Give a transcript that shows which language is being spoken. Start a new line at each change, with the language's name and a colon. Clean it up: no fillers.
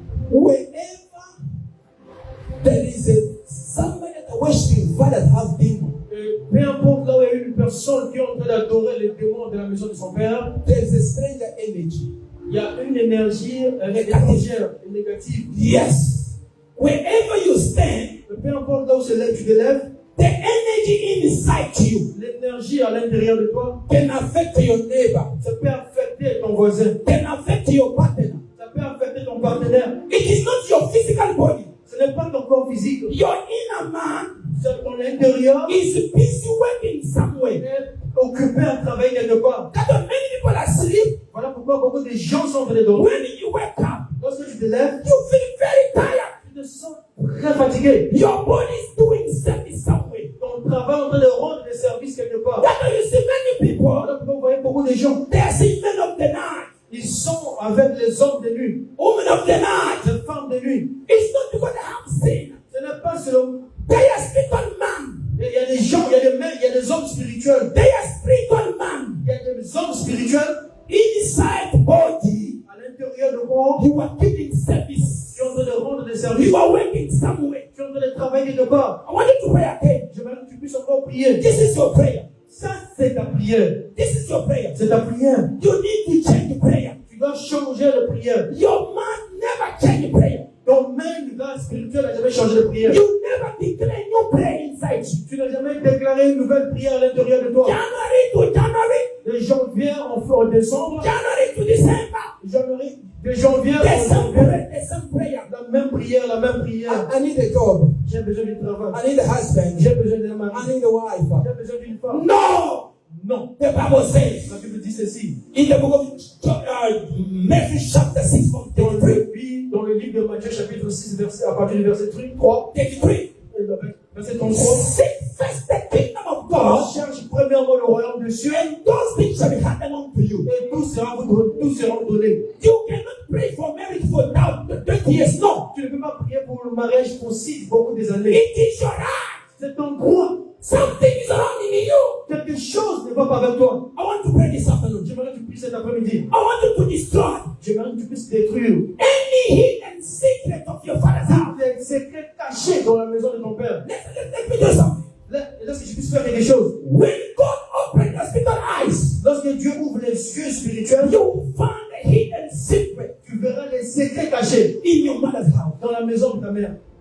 English: Wherever there is somebody that worshiping God that has demons.
French: Peu importe là où il y a une personne qui est en train d'adorer les démons de la maison de son père,
English: there is a stranger energy.
French: Il y a une énergie étrangère, négative.
English: Yes. Wherever you stand,
French: peu importe là où tu te lèves,
English: the energy inside you,
French: l'énergie à l'intérieur de toi,
English: can affect your neighbor.
French: Ça peut affecter ton voisin.
English: Can affect your partner.
French: Ça peut affecter ton partenaire.
English: It is not your physical body.
French: Ce n'est pas ton corps physique.
English: Your inner man,
French: c'est ton intérieur,
English: is busy working somewhere.
French: Occupé à travailler quelque part.
English: That's why many people are asleep.
French: Voilà pourquoi beaucoup de gens sont en train de dormir.
English: When you wake up,
French: lorsque tu te lèves,
English: you feel very tired.
French: Tu te sens très fatigué.
English: Your body is doing service somewhere.
French: Ton travail est en train de rendre des services quelque part.
English: That's why you see many people.
French: Voilà pourquoi vous voyez beaucoup de gens.
English: They are seeing men of the night.
French: Ils sont avec les hommes de nuit.
English: Women of the night.
French: Les femmes de nuit.
English: It's not because they have sin.
French: Ce n'est pas selon.
English: They are spiritual man.
French: Il y a des gens, il y a des mecs, il y a des hommes spirituels.
English: They are spiritual man.
French: Il y a des hommes spirituels.
English: Inside body.
French: À l'intérieur de corps.
English: You are giving service.
French: Tu es en train de rendre des services.
English: You are working somewhere.
French: Tu es en train de travailler quelque part.
English: I want you to pray again.
French: J'aimerais que tu puisses encore prier.
English: This is your prayer.
French: Ça, c'est ta prière.
English: This is your prayer.
French: C'est ta prière.
English: You need to change prayer.
French: Tu dois changer de prière.
English: Your man never change prayer.
French: Ton même gars spirituel n'a jamais changé de prière.
English: You never declare new prayer inside you.
French: Tu n'as jamais déclaré une nouvelle prière à l'intérieur de toi.
English: January to January.
French: De janvier en décembre.
English: January to December.
French: De janvier
English: the same prayer.
French: La même prière, la même prière.
English: I need a job.
French: J'ai besoin d'un travail.
English: I need a husband.
French: J'ai besoin d'un mari.
English: I need a wife.
French: J'ai besoin d'une femme.
English: No!
French: Non.
English: The Bible says.
French: La Bible dit ceci.
English: In the book of Matthew chapter 6 from 33.
French: Dans le livre de Matthieu chapitre 6 à partir du verset 3.
English: 33.
French: Verset 33.
English: Seek first the kingdom of God.
French: Cherche premièrement le royaume de Dieu.
English: And those things shall be handed unto you.
French: Et tout sera donné.
English: You cannot pray for marriage for now 20 years. No.
French: Tu ne peux pas prier pour le mariage pour beaucoup des années.
English: It is your right.
French: C'est ton droit.
English: Something is wrong in you.
French: Quelque chose ne va pas avec toi.
English: I want to pray this afternoon.
French: J'aimerais que tu puisses cet après-midi.
English: I want you to destroy.
French: J'aimerais que tu puisses détruire
English: any hidden secret of your father's house.
French: Les secrets cachés dans la maison de ton père.
English: Let me do something.
French: Lorsque je puisse faire quelque chose.
English: When God opens your spiritual eyes,
French: lorsque Dieu ouvre les yeux spirituels,
English: you find a hidden secret.
French: Tu verras les secrets cachés
English: in your mother's house.
French: Dans la maison de ta mère.